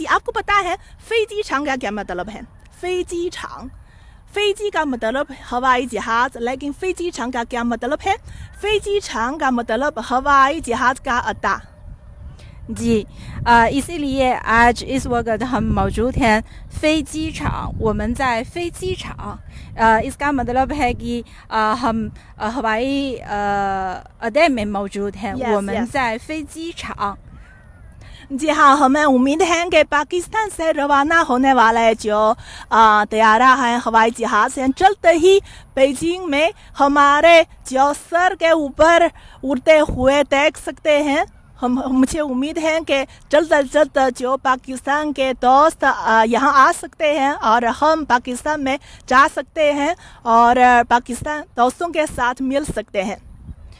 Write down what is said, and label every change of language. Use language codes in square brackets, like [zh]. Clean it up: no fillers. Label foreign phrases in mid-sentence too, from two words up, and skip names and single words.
[hi] आपको पता है [zh] 飞机场 [hi] का क्या मतलब है? [zh] 飞机场, [hi] फ़ेजी का मतलब हवाई जहाज, लेकिन [zh] 飞机场 [hi] का क्या मतलब है? [zh] 飞机场 [hi] का मतलब हवाई जहाज का अड्डा। जी, इसीलिए आज इस वक्त हम मौजूद हैं [zh] 飞机场, 我们在飞机场। [hi] इसका मतलब है कि हम हवाई अड्डे में मौजूद हैं। [zh] 我们在飞机场。 [hi] जी हाँ, हमें उम्मीद है कि पाकिस्तान से रवाना होने वाले जो तैयारा है, हवाई जहाज़ हैं, जल्द ही बीजिंग में हमारे जो सर के ऊपर उड़ते हुए देख सकते हैं। मुझे उम्मीद है कि जल्द से जल्द जो पाकिस्तान के दोस्त यहाँ आ सकते हैं और हम पाकिस्तान में जा सकते हैं और पाकिस्तान दोस्तों के साथ मिल सकते हैं।